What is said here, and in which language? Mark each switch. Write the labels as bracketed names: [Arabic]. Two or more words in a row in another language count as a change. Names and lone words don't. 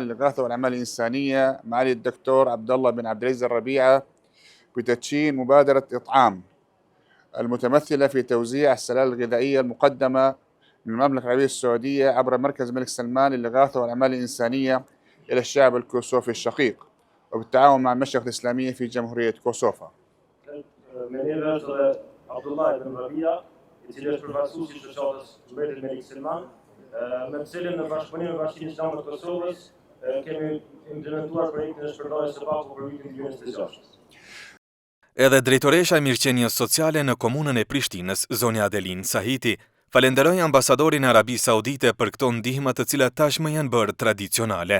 [Arabic] للإغاثة والأعمال الإنسانية معالي الدكتور عبد الله بن عبد العزيز الربيعة بتدشين مبادرة إطعام المتمثلة في توزيع السلال الغذائية المقدمة من المملكة العربية السعودية عبر مركز الملك سلمان للإغاثة والأعمال الإنسانية إلى الشعب الكوسوفي الشقيق وبالتعاون مع المشيخة الإسلامية في جمهورية كوسوفا. [Albanian] عبد الله بن ربيعة i cili është përfaqësuesi i shoqatës Mbretit Melik Selman, me të cilin në bashkëpunim me Bashkinë Islame të Kosovës kemi implementuar projektin e shpërndarjes së pakut për vitin 2026. Edhe drejtoresha e mirëqenies sociale në komunën e Prishtinës, zonja Adelina Sahiti, falenderoi ambasadorin e Arabisë Saudite për këto ndihma të cilat tashmë janë bërë tradicionale.